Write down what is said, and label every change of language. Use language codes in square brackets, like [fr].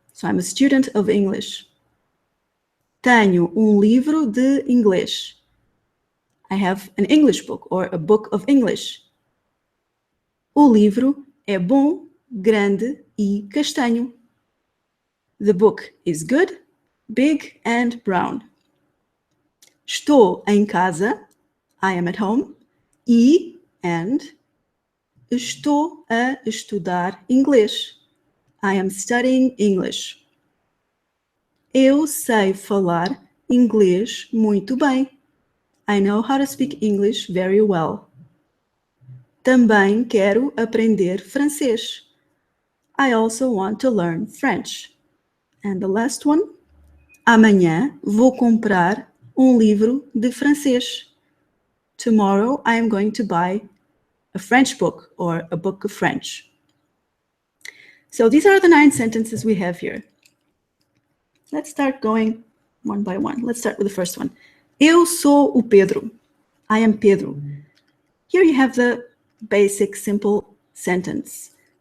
[en] So I'm a student of English. [pt] Tenho livro de inglês. [en] I have an English book, or a book of English. [pt] O livro é bom, grande e castanho. [en] The book is good, big and brown. [pt] Estou em casa, [en] I am at home, and [pt] estou a estudar inglês. [en] I am studying English. [pt] Eu sei falar inglês muito bem. [en] I know how to speak English very well. [pt] Também quero aprender francês. [en] I also want to learn French. And the last one, [pt] amanhã vou comprar livro de francês. [en] Tomorrow I am going to buy a French book, or a book of French. So these are the 9 sentences we have here. Let's start going one by one. Let's start with the first one. [pt] Eu sou o Pedro. [en] I am Pedro. Here you have the basic, simple sentence.